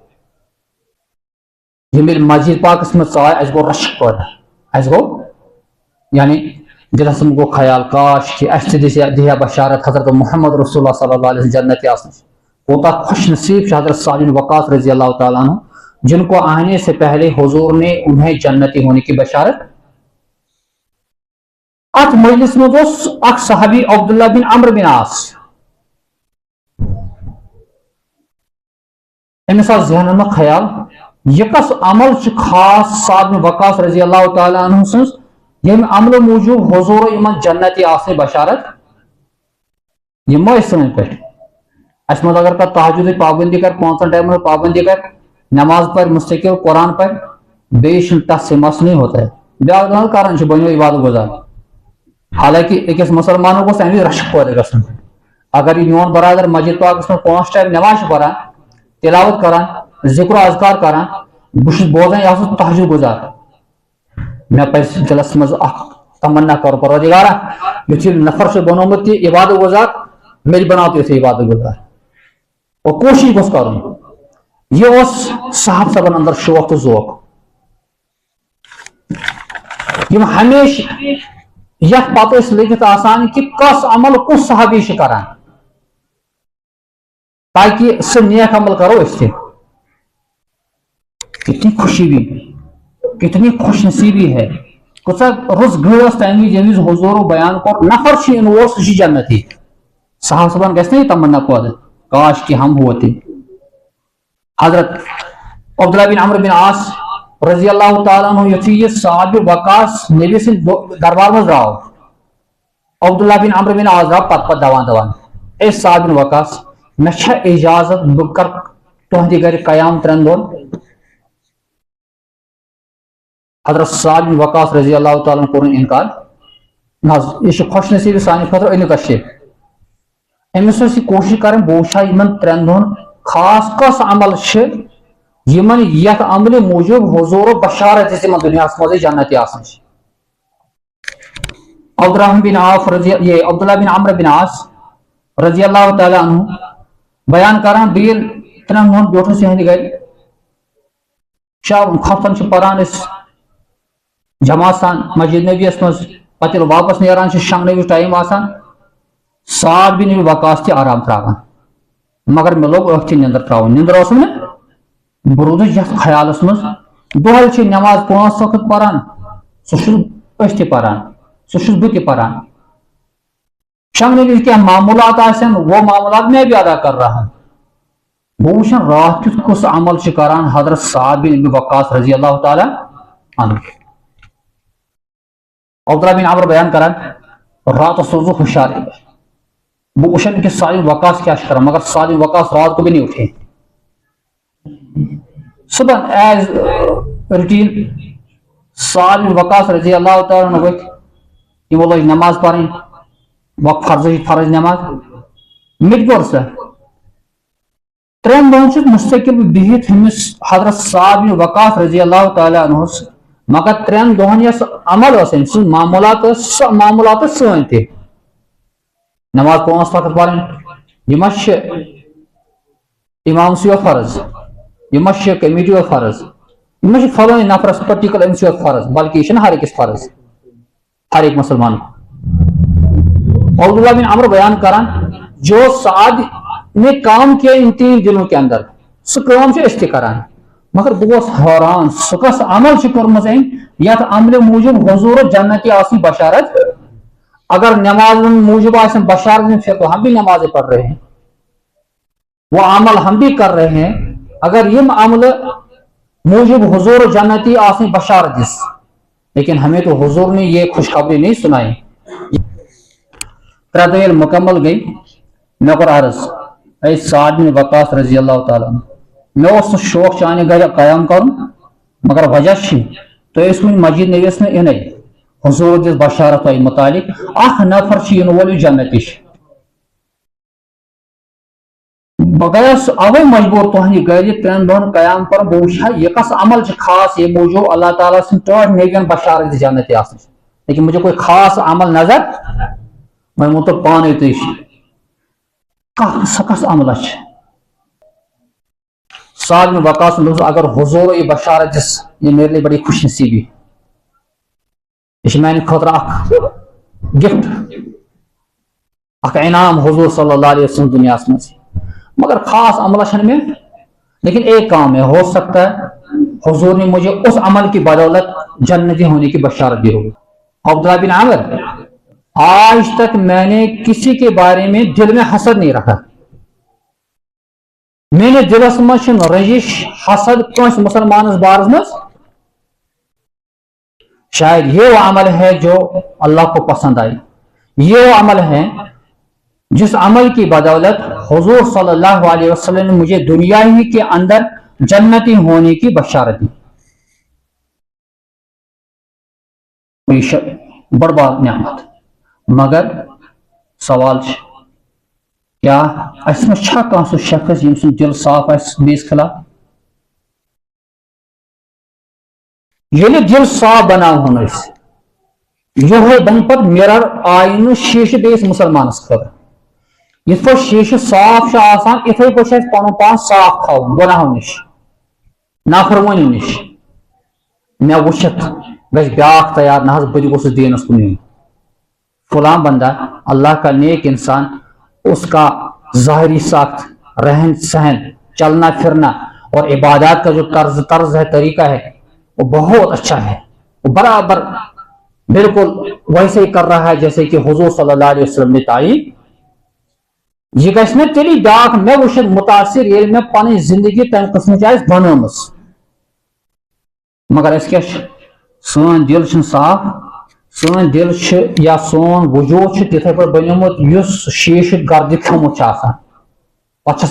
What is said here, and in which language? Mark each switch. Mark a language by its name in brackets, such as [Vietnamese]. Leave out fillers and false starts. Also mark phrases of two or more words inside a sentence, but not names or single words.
[Kashmiri] یِم ییٚلہِ مسجد پاکس منٛز ژاے اَسہِ گوٚو رشک پٲدٕ اَسہِ گوٚو یعنی دِلس منٛز گوٚو خیال کاش کہِ اَسہِ تہِ دِہا بشارت حضرت محمد رسول اللہ صلی اللہ علیہ وسلم جنتی آسنٕچ کوتاہ خوش نصیب چھُ حضرت سعد بن وقاص رضی اللہ تعالیٰ عنہ [Urdu] جن کو آنے سے پہلے حضور نے انہیں جنتی ہونے کی بشارت [Kashmiri] اتھ مجلس منٛز اوس اکھ صحابی عبداللہ بن عمرو بن عاص أمِس آو ذہنس منٛز خیال یہِ کس عمل چھُ خاص سعد بن وقاص رضی اللہ تعالیٰ عنہ سٕنٛز ییٚمہِ عملہٕ موٗجوٗب حضوٗرو یِمن جنتی آسنٕچ بشارت یِم ما ٲسۍ سٲنۍ پٲٹھۍ اَسہِ منٛز اگر کانٛہہ تہجُدٕچ پابنٛدی کرِ 5 ٹایمن ہٕنٛز پابنٛدی کرِ نماز پڑھ مستقل قرآن پڑھ بیٚیہِ چھُنہٕ تتھ [Urdu] سے مسئلہٕ نہیں ہوتا ہے [Kashmiri] بیٛاکھ دپان کران چھُ بنیو عبادت گزار حالانکہ أکِس مسلمانس گوٚژھ اَمہِ وِزِ رشک پٲدٕ گژھُن اگر یہِ میون برادر مسجد پاکس منٛز 5 ٹایم نٮ۪ماز چھُ پران تلاوت کران ذکر و اذکار کران بہٕ چھُس بوزان یہِ ہسا تہجد گزار مےٚ پزِ دلس منٛز اکھ تمنا کر پروردگارا یُتھ یہِ نفر چھُ بنومُت یہِ عبادت گزار مےٚ تہِ بناو تہِ یُتھُے عبادت گزار اور کوشش گوٚژھ کرُن یہِ اوس صاحب صٲبن اندر شوق تہٕ ذوق یِم ہمیشہ یتھ پتہٕ ٲسۍ لٔگِتھ آسان کہ کس عمل کُس صحابی چھُ کران تاکہ سُہ نیک عمل کرو أسۍ تہِ [Urdu] کتنی خوشی بھی کتنی خوش نصیبی ہے [Kashmiri] کچھ رُس گٲس تمہِ وِزِ ییٚمہِ وِزِ حضوٗرو بیان کوٚر نفر چھُ یِنہٕ وول سُہ چھُ جنتی صاحب صٲبن گژھِ نا یہِ تمنا پٲدٕ [Urdu] کاش کہ ہم ہوتے [Kashmiri] حضرت عبداللہ بن عمرو بن عاص رضی اللہ تعالیٰ عنہ یُتھُے یہِ سعد بن وقاص نبی سٕنٛدِ دربار منٛز درٛاو عبداللہ بن عمرو بن عاص درٛاو پتہٕ دپان اے سعد بن وقاص مےٚ چھا اجازت بہٕ کرٕ تُہنٛدِ گرِ قیام 3 دۄہن حضرت سعد بن وقاص رضی اللہ تعالیٰ عنہ کوٚرُن انکار نہ حظ یہِ چھُ خوش نصیٖبی سانہِ خٲطرٕ أنِو تشریٖف أمِس ٲس یہِ کوٗشِش کرٕنۍ بہٕ وٕچھا یِمن 3 دۄہن خاص کۄس عمل چھِ یِمن یتھ عملہِ موٗجوٗب حضوٗرو بشارت دِژ یِمن دُنیاہس منٛزٕے جنتی آسان چھِ عبداللہ بن عمرو بن عاص رضی اللہ تعالیٰ عنہ بیان کران بہٕ ییٚلہِ 3 دۄہن بیوٗٹھُس یِہنٛدِ گرِ شام خۄفتن چھِ پران أسۍ جماعت سان مسجد نبی یس منٛز پتہٕ ییٚلہِ واپس نیران چھِ شۄنٛگنہٕ وِزِ ٹایم آسان سعد بن وقاص تہِ آرام تراوان مگر مےٚ لوگ أکھتٕے نِندٕر تراوٕنۍ نِندٕر اوسُم نہٕ بہٕ روٗدُس یتھ خیالس منٛز دۄہلہِ چھِ نٮ۪ماز 5 وقت پران سُہ چھُس أسۍ تہِ پران سُہ چھُس بہٕ تہِ پران شۄنٛگنہٕ وِزِ کینٛہہ معموٗلات آسن [Urdu] وہ معموٗلات میں بھی ادا کر رہا ہوں [Kashmiri] بہٕ وٕچھن راتھ کیُتھ کُس عمل چھُ کران حضرت سعد بن وقاص رضی اللہ تعالیٰ عنہ عبداللہ بن عمرو بیان کران راتس روٗدُس بہٕ ہُشارے بہٕ وٕچھن کہ سعد بن وقاص کیٛاہ چھُ کران مگر سعد بن وقاص [Urdu] رات کو بھی نہیں اٹھے صبح [English] as routine [Kashmiri] سعد بن وقاص رضی اللہ تعالیٰ عنہ ؤتھۍ یِمو لٲج نٮ۪ماز پرٕنۍ وقت فرض نٮ۪ماز مےٚ تہِ کوٚر سۄ 3 دۄہن چھُس مُستقل بِہِتھ ہُمِس حضرت سعد بن وقاص رضی اللہ تعالیٰ عنہس مگر 3 دۄہن یۄس عمل ٲس أمۍ سٕنٛز معموٗلات ٲس سۄ معموٗلات ٲس سٲنۍ تہِ نٮ۪ماز 5 وقت پرٕنۍ یہِ ما چھِ اِمامسٕے یوت فرض یہِ ما چھِ کمیٹی یوت فرض یہِ ما چھِ فلٲنۍ نفرس پٔرٹِکیوٗلر أمِس یوت فرض بلکہ یہِ چھُنہٕ ہر أکِس فرض [Urdu] ہر ایک مسلمان [Kashmiri] عبداللہ بن عمرو بیان کران [Urdu] جو سعد نے کام کیا ان 3 دنوں کے اندر [Kashmiri] سُہ کٲم چھِ أسۍ تہِ کران مگر بہٕ گوس حٲران سُہ کۄس عمل چھِ کٔرمٕژ أمۍ یتھ عملہِ موٗجوٗب حضوٗرو جنتی آسٕنۍ بشارت [Urdu] اگر نماز موجود آسن بشارت میں پھر تو ہم بھی نمازیں پڑھ رہے ہیں وہ عمل ہم بھی کر رہے ہیں اگر یہ عمل موجب حضور [Kashmiri] جنتی آسن بشارت دس [Urdu] لیکن ہمیں تو حضور نے یہ خوشخبری نہیں سنائی [Kashmiri] 3 دۄہ مکمل گئی مے کوٚر عرض اے سعد بن وقاص رضی اللہ تعالیٰ مے اوس شوق چانہِ گرِ قیام کرُن مگر وجہ چھِ تُہۍ ٲسۍ وُنہِ مسجد نبیَس منٛز یِنَے حضور دِژ بشارت تۄہہِ متعلق اکھ نفر چھُ یِنہٕ وول یُس جنتی چھُ بہٕ گٔیس اوے مجبوٗر تُہنٛدِ گرِ 3 دۄہن قیام کرُن بہٕ وٕچھِ ہا یہِ کس عمل چھُ خاص ییٚمہِ موٗجوٗب اللہ تعالیٰ سٕنٛدۍ 3 نبین بشارت دِژ جنتی آسنٕچ لیکن مجھے کوئی خاص عمل نظر وۄنۍ ووٚن تۄہہِ پانے تُہۍ سۄ کس عملہ چھِ [Urdu] سعد بن وقاص اگر حضور یہ بشارت دِژ یہ میرے لیے بڑی خوش نصیبی [Kashmiri] یہ میانہِ خٲطرٕ اکھ گفٹ اکھ انعام [Urdu] حضور صلی اللہ علیہ وسلم [Kashmiri] دنیاہس منٛز مگر خاص عملہ چھنہٕ مےٚ [Urdu] لیکن ایک کام ہے ہو سکتا ہے حضور نے مجھے اس عمل کی بدولت جنتی ہونے کی بشارت دی ہوگی عبداللہ بن عامر آج تک میں نے کسی کے بارے میں دل میں حسد نہیں رکھا میں نے [Kashmiri] دلس مز رجش حسد کنس مسلمانس بارس مز [Urdu] شاید یہ وہ عمل ہے جو اللہ کو پسند آئی یہ وہ عمل ہے جس عمل کی بدولت حضور صلی اللہ علیہ وسلم نے مجھے دنیا ہی کے اندر جنتی ہونے کی بشارت دی بڑی بڑ نعمت [Kashmiri] مگر سوال کیا اس میں چھا کانٛہہ سُہ شخص یم سُنٛد دل صاف آسہِ بیٚیِس خلاف؟ ییٚلہِ دل صاف بناوہون أسۍ یہوے بن پتہٕ مِرر آینہٕ شیٖشہٕ بیٚیِس مُسلمانس خٲطرٕ یِتھ پٲٹھۍ شیٖشہٕ صاف چھُ آسان اِتھے پٲٹھۍ چھُ اَسہِ پنُن پان صاف تھاوُن گۄناہو نِش نافرمٲنی نِش مےٚ وٕچھِتھ گژھِ بیٛاکھ تیار نہ حظ بہٕ تہِ گوٚژھُس دیٖنس کُن یُن [Urdu] فلاں بندہ اللہ کا نیک انسان اس کا ظاہری ساخت رہن سہن چلنا پھرنا اور عبادات کا جو طرز ہے طریقہ ہے وہ بہت اچھا ہے وہ برابر بالکل ویسے ہی کر رہا ہے جیسے کہ حضور صلی اللہ علیہ وسلم نے تعلیم [Kashmiri] یہ گژھِ مےٚ تیٚلی بیٛاکھ مےٚ وٕچھِتھ مُتاثر ییٚلہِ مےٚ پنٕنۍ زندگی تمہِ قٕسمٕچ آسہِ بنٲومٕژ مگر أسۍ کیٛاہ چھِ سٲنۍ دل چھِنہٕ صاف سٲنۍ دل چھِ یا سون وجوٗد چھُ تِتھے پٲٹھۍ بنیومُت یُس شیٖشہٕ گردِ کھیوٚمُت چھُ آسان پتہٕ چھس